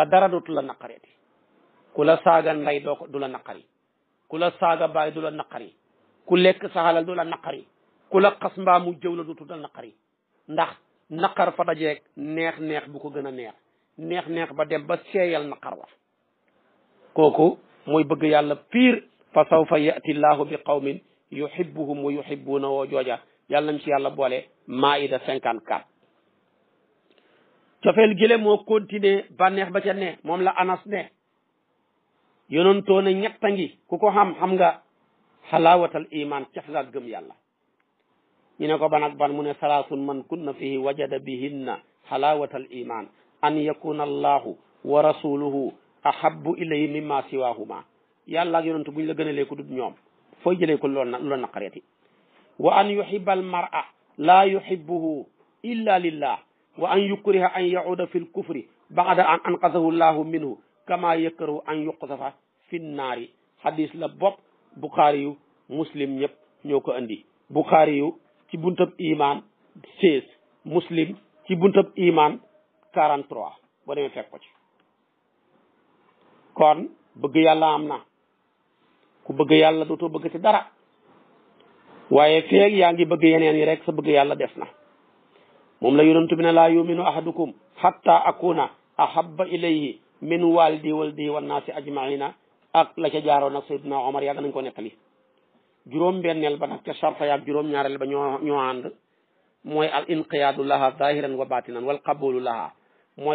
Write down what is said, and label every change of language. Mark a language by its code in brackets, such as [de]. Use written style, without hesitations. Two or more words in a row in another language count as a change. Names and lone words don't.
[wo] dara dootu la naqareeti ku la saaga ndey du la naqari ku la saaga baay du la naqari ku lekk saxalal du la naqari ku la xas mbaa mu jëw la dootu la naqari ndax naqar fa dajeeg neex bu ko gën a neex ba dem ba seeyal naqar wa kooku mooy bëgg yàlla piir [ar] فسوف يأتي الله بقوم يحبهم ويحبونه [wo] woo jooja yàlla nañ ci yàlla boole maida 54 cofeel gile moo continuer bànneex ba ca ne moom la anas ne yonentoo ne ñetta ngi ku ko xam nga [ar] حلاوة الإيمان [wo] caf nga gëm yàlla ñu ne ko ban ak ban mu ne [ar] ثلاث من كن فيه وجد بهن حلاوة الإيمان أن يكون الله ورسوله أحب إليه مما سواهما [wo] yàlla ak yonentu buñ la gënalee ko dut ñoom fooy jëlee ko lu la naqareeti [ar] وأن يحب المرء لا يحبه إلا لله وأن يكره أن يعود في الكفر بعد أن أنقذه الله منه كما يكره أن يقذف في النار [wo] hadis la bopp Bukhari yu muslim ñëpp ñoo ko andi Bukhari yu ci buntab iman 16 muslim ci buntab iman 43 boo demee fekk ko ci kon bëgg yàlla am na ku bëgg yàlla dootoo bëgg ci dara waaye feeg yaa ngi bëgg yeneen yi rek sa bëgg yàlla des na moom la yonent bi ne [ar] لا يؤمن أحدكم حتى أكون أحب إليه من والده وولده والناس أجمعين [wo] ak la ca jaaroon ak Seydina Omar yàgg nañ ko nettali juróom benneel ba nag ca sarta yaag juróom ñaareel ba ñoo ànd mooy [ar] الانقياد لها ظاهرا وباطنا والقبول لها [wo] mooy